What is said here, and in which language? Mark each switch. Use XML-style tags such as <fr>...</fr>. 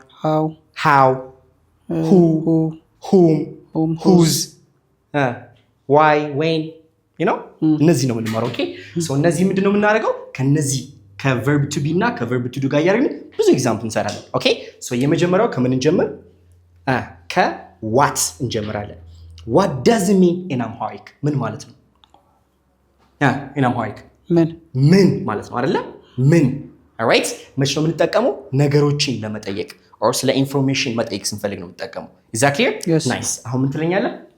<en>how, who, whom, whose, why, when, you know?</en> <am>እነዚህ ነው የምንማረው። ኦኬ ሶ እነዚህ ምንድን ነው የምናደርገው? ከነዚህ ከቨርብ ቱ ቢ እና ከቨርብ ቱ ዱ ጋር እያደረግን ብዙ ኤግዛምፕል እንሰራለን። ኦኬ ሶ የመጀመሪያው ከምን እንጀምር? ከዋት እንጀምራለን።</am> <en>what does it mean in Amharic?</en> <am>ምን ማለት ነው?</am> <en>in Amharic</en> <am>ምን ማለት ነው አይደለ? ምን alright መች ነው የምንጠቀመው? ነገሮችን ለመጠየቅ or ስለ ኢንፎርሜሽን መጠየቅ ስንፈልግ ነው የምንጠቀመው።</am> <en>is that clear? Yes.</en> <am>nice አሁን ምን ትለኛለህ?</am>